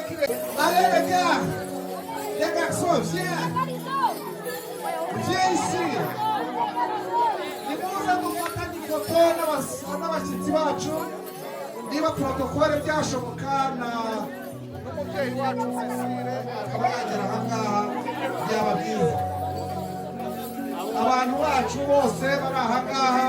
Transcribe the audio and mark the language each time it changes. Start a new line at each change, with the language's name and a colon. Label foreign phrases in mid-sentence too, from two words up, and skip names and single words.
French: Allez les gars, les garçons, viens. Viens ici.
Kinyarwanda: Nimuze dufatanye ifoto n'abashyitsi bacu. Niba protokole byashoboka n'umubyeyi wacu Cecile akaba yagera aha ngaha byaba byiza. Abantu bacu bose bari aha ngaha.